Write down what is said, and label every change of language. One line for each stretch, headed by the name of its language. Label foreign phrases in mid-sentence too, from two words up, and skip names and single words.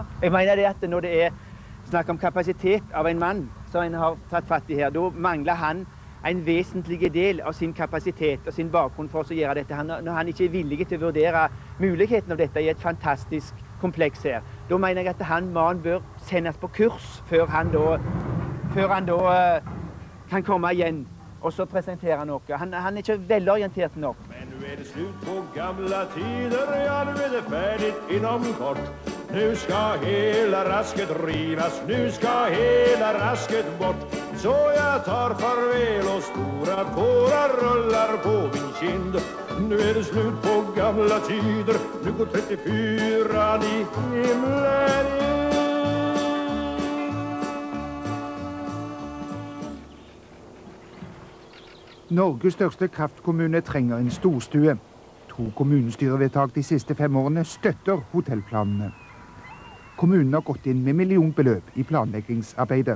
Norwegian: Jeg mener det at når det er snakk om kapasitet av en mann som en har tatt fatt i her, da mangler han en vesentlig del av sin kapasitet og sin bakgrunn for å gjøre dette. Når han ikke er villig til å vurdere muligheten av dette i et fantastisk kompleks her, da mener jeg at mannen bør sendes på kurs før han da kan komme igjen og så presentere noe. Han er ikke velorientert nok.
Swedish: Men nu är det slut på gamla tider, ja nu är det färdigt inom kort. Nu ska hela rasket rivas, nu ska hela rasket bort. Så jag tar farväl och stora tårar rullar på min kind. Nu det slut på gamla tider, nu går 34 i himlen in.
Norwegian: Norges største kraftkommune trenger en storstue. 2 kommunestyrevedtak de siste 5 årene støtter hotellplanene. Kommunen har gått inn med millionbeløp i planleggingsarbeidet.